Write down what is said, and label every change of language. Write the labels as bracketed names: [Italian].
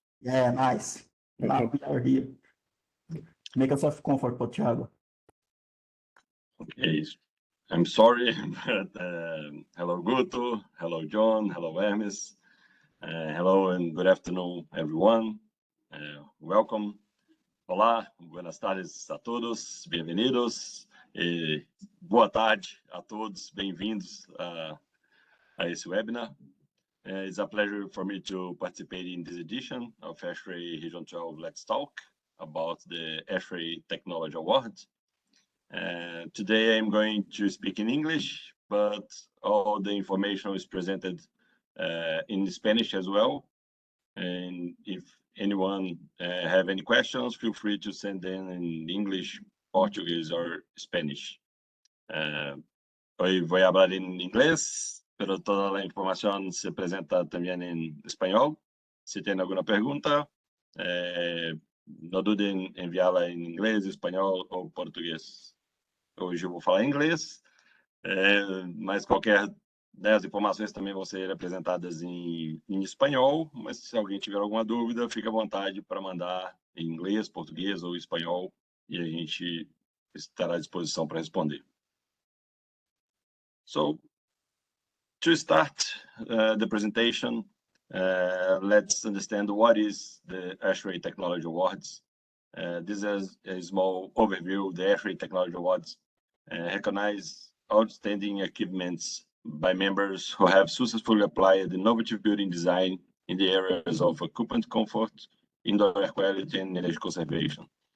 [English] Yeah, nice. Now we are here. Make yourself comfortable, Thiago. Okay, I'm sorry, but hello, Guto. Hello, John. Hello, Hermes. Hello and good afternoon, everyone. Welcome. [Portuguese] Olá, [Spanish] buenas tardes [Portuguese] a todos, bem-vindos. Boa tarde a todos, bem-vindos a esse webinar. [English] It's a pleasure for me to participate in this edition of ASHRAE Region 12 Let's Talk about the ASHRAE Technology Award. Today I'm going to speak in English, but all the information is presented in Spanish as well. And if anyone have any questions, feel free to send them in English, Portuguese, or Spanish. [Spanish] Hoy voy a hablar en inglés, pero toda la información se presenta también en español. Si tienen alguna pregunta, no duden en enviarla en inglés, español [Portuguese] ou português. Hoje eu vou falar em inglês, mas qualquer das informações também vão ser apresentadas em espanhol, mas se alguém tiver alguma dúvida, fique à vontade para mandar em inglês, português ou espanhol, e a gente estará à disposição para responder. [English] So, to start the presentation, let's understand what is the ASHRAE Technology Awards. This is a small overview. The ASHRAE Technology Awards recognize outstanding achievements by members who have successfully applied innovative building design in the areas of occupant comfort, indoor air quality, and energy conservation.